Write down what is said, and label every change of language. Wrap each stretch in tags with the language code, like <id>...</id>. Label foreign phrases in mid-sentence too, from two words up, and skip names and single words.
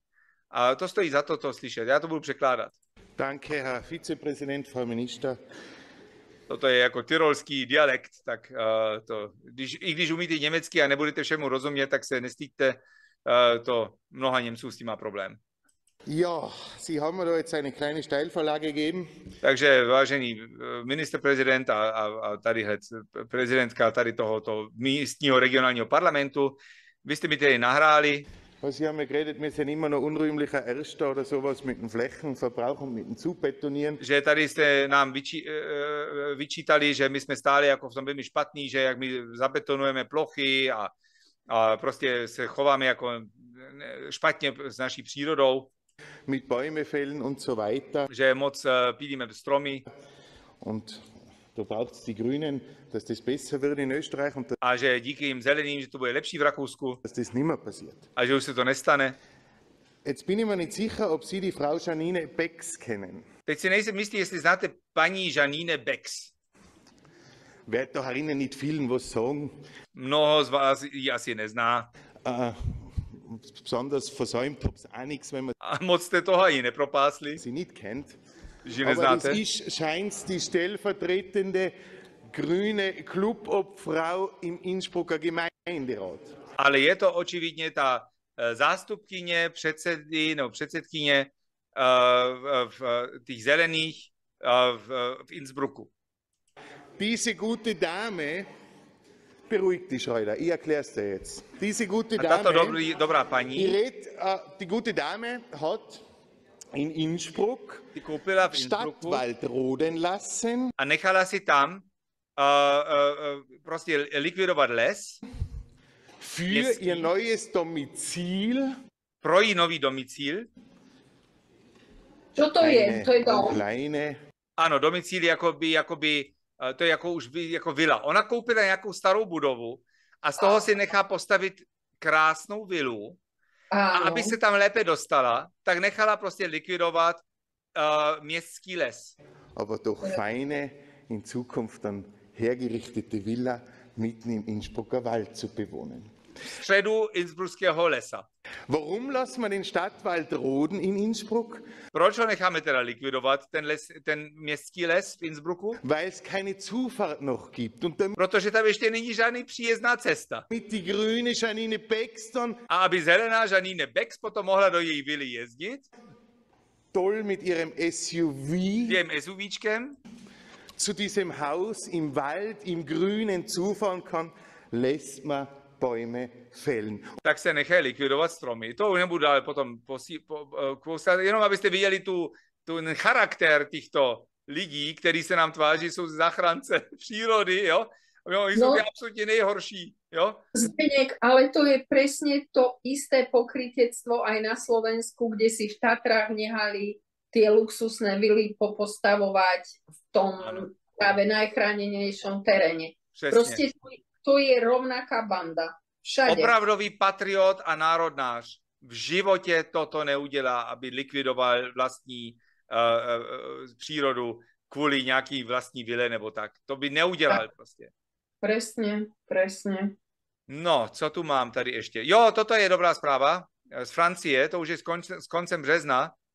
<cs>A to stojí za to slyšet. Já to budu překládat.</cs> <de>Danke, Herr Vizepräsident, Frau Minister.</de> <cs>Toto je jako tyrolský dialekt, tak i když umíte německy a nebudete všemu rozumět, tak se nestýďte, to mnoha Němců s tím má problém.</cs> <de>Ja, Sie haben mir da jetzt eine kleine Steilvorlage gegeben.</de> <cs>Takže vážený ministerprezident a tady prezidentka tady tohoto místního regionálního parlamentu, vy jste mi tedy nahráli.</cs> <de>Sie haben ja geredet, wir sind immer noch unrühmlicher Erster oder sowas mit dem Flächenverbrauch und mit dem Zubetonieren.</de> <cs>Že tady jste nám vyčítali, že my jsme stále jako v tom velmi špatný, že jak my zabetonujeme plochy a prostě se chováme jako špatně s naší přírodou.</cs> <de>Mit Bäume fällen und so weiter.</de> <cs>Že moc pílíme stromy.</cs> <de>Und da braucht es die Grünen, dass das besser wird in Österreich und</de> <cs>a že díky jim zeleným, že to bude lepší v Rakousku.</cs> <de>Dass das nicht mehr passiert.</de> <cs>A že už se to nestane.</cs> <de>Jetzt bin ich mir nicht sicher, ob Sie die Frau Janine Becks kennen.</de> <cs>Teď si nejsem jistý, jestli znáte paní Janine Becks.</cs> <de>Wird da herinnen nicht vielen was sagen.</de> <cs>Mnoho z vás ji asi nezná.</cs> <de>Besonders versäumt habe es auch nichts, wenn man</de> <cs>a moc jste toho ani nepropásli.</cs> <de>Sie nicht kennt. Aber das ist, scheint die stellvertretende grüne Clubobfrau im Innsbrucker Gemeinderat.</de> <cs>Ale je to očividně ta zástupkyně předsedkyně v těch zelených v Innsbrucku.</cs> <de>Diese gute Dame, beruhigt dich, Schreuder, ich erkläre es dir jetzt. Diese gute Dame,</de> <cs>dobrá paní,</cs> <de>die gute Dame hat in Innsbruck</de> <cs>Innsbrucku</cs> <de>Stadtwald roden lassen</de> <cs>a nechala si tam prostě likvidovat les.</cs> <de>Für ihr neues Domizil.</de> <cs>Pro její nový domicíl.</cs> <sk>Čo to je? To je dom.</sk> <cs>Ano, domicíl jakoby to je jako už jako vila. Ona koupila nějakou starou budovu a z toho si nechá postavit krásnou vilu. A aby se tam lépe dostala, tak nechala prostě likvidovat městský les.</cs> <de>Aber doch feine, in Zukunft dann hergerichtete Villa mitten im Innsbrucker Wald zu bewohnen.</de> <cs>Středu innsbruckého lesa.</cs> <de>Warum lassen wir den Stadtwald roden in Innsbruck?</de> <cs>Proč ho necháme teda likvidovat, ten městský les v Innsbrucku?</cs> <de>Weil es keine Zufahrt noch gibt. Und</de> <cs>protože tam ještě není žádný příjezdná cesta.</cs> <de>Mit die grüne Janine Becks dann.</de> <cs>A aby zelená Janine Becks potom mohla do její vily jezdit.</cs> <de>Toll mit ihrem SUV.</de> <cs>Tím SUVčkem.</cs> <de>Zu diesem Haus im Wald, im Grünen zufahren kann, lässt man Bäume fällen.</de> <cs>Tak se nechají likvidovat stromy. To už nebudu dále potom jenom abyste viděli ten charakter těchto lidí, kteří se nám tváří, jsou zachránce přírody, jo? Oni jsou absolutně nejhorší, jo?</cs> <sk>Zdeněk, ale to je presne to isté pokrytectvo aj na Slovensku, kde si v Tatrách nehali tie luxusné vily popostavovať v tom práve najchránenejšom teréne.</sk> <cs>Přesně.</cs> <sk>Proste to je rovnaká banda. Všade.</sk> <cs>Opravdový patriot a národnář v životě toto neudělá, aby likvidoval vlastní přírodu kvůli nějaký vlastní vile nebo tak. To by neudělal prostě.</cs> <sk>Presne.</sk> <cs>No, co tu mám tady ještě? Jo, toto je dobrá zpráva z Francie, to už je s koncem března.</cs>